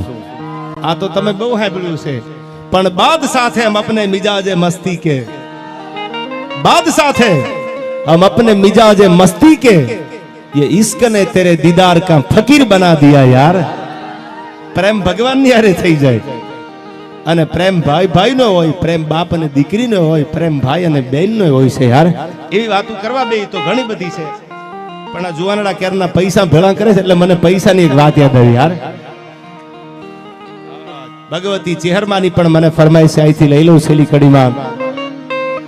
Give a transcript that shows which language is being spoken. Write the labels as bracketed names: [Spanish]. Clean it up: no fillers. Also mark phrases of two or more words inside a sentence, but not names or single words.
[Gujarati] આ તો તમે બહુ સાંભળ્યું છે, પણ [Hindi] बाद साथे हम अपने मिजाजे मस्ती के, बात साथे हम अपने मिजाज मस्ती के, ये इश्क ने तेरे दीदार का फकीर बना दिया यार. [Gujarati] प्रेम भगवान ની હારે થઈ જાય, અને પ્રેમ ભાઈ ભાઈ નો હોય, પ્રેમ બાપ અને દીકરી નો હોય, પ્રેમ ભાઈ અને બેન નો હોય છે યાર. એવી વાતો કરવા બે તો ઘણી બધી છે, પણ આ જુવાનડા કેરના પૈસા ભેળા કરે છે એટલે મને પૈસાની એક વાત યાદ આવી યાર. ભગવતી ચેહરમાની પણ મને ફરમાઈશ અહીંથી લઈ લઉં છેલ્લી કડીમાં.